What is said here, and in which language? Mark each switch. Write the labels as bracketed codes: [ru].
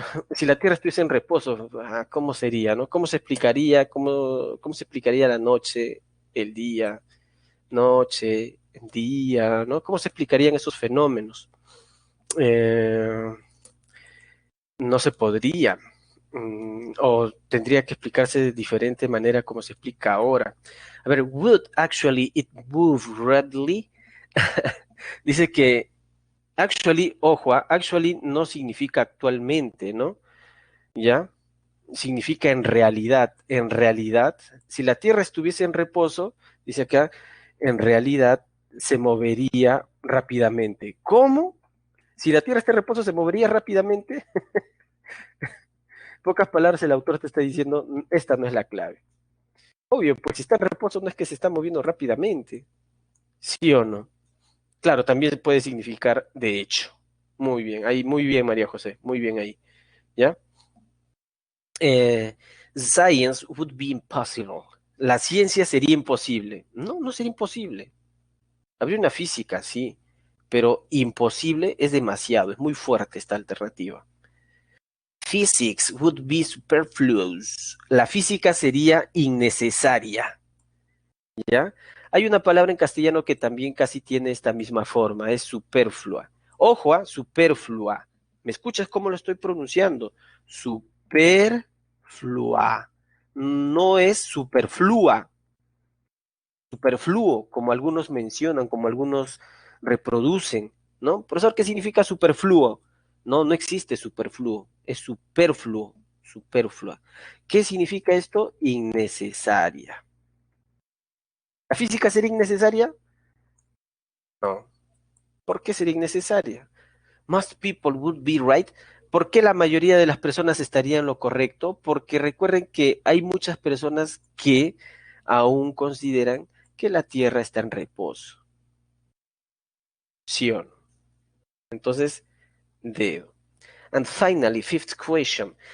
[es] Si la Tierra estuviese en reposo, ¿cómo sería, no? ¿Cómo se explicaría, cómo se explicaría la noche, el día, noche, día, ¿no? ¿Cómo se explicarían esos fenómenos? Eh, no se podría, o tendría que explicarse de diferente manera como se explica ahora. A ver, [en] would actually it move readily? [es] Dice que actually, ojo, actually no significa actualmente, ¿no? ¿Ya? Significa en realidad. En realidad, si la Tierra estuviese en reposo, dice acá, en realidad se movería rápidamente. ¿Cómo? Si la Tierra está en reposo, se movería rápidamente. Pocas palabras, el autor te está diciendo, esta no es la clave. Obvio, pues si está en reposo no es que se está moviendo rápidamente. ¿Sí o no? Claro, también puede significar de hecho. Muy bien, ahí, muy bien, María José, muy bien ahí. ¿Ya? [en] Eh, Science would be impossible. [es] La ciencia sería imposible. No, no sería imposible. Habría una física, sí, pero imposible es demasiado, es muy fuerte esta alternativa. [en] Physics would be superfluous. [es] La física sería innecesaria, ¿ya? Hay una palabra en castellano que también casi tiene esta misma forma, es superflua. Ojo, superflua. ¿Me escuchas cómo lo estoy pronunciando? Superflua. No es superflua, superfluo, como algunos mencionan, como algunos reproducen, ¿no? Profesor, ¿qué significa superfluo? No, no existe superfluo, es superfluo, superflua. ¿Qué significa esto? Innecesaria. ¿La física sería innecesaria? No. ¿Por qué sería innecesaria? [en] Most people would be right. [es] ¿Por qué la mayoría de las personas estarían en lo correcto? Porque recuerden que hay muchas personas que aún consideran que la Tierra está en reposo. ¿Sí o no? Entonces, dedo. [en] And finally, fifth question.